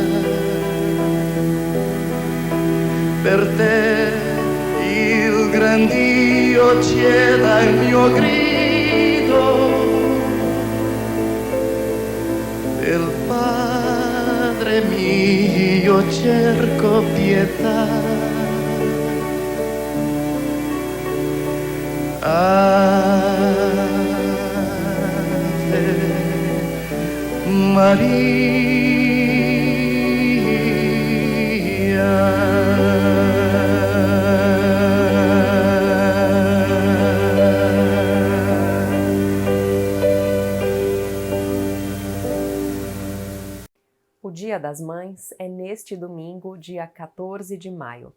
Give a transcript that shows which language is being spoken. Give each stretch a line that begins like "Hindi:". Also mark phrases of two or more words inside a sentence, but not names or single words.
Italian: Per te il gran Dio cela il mio grido, del Padre mio cerco pietà. Ave Maria.
Portuguese: O Dia das Mães é neste domingo, dia 14 de maio.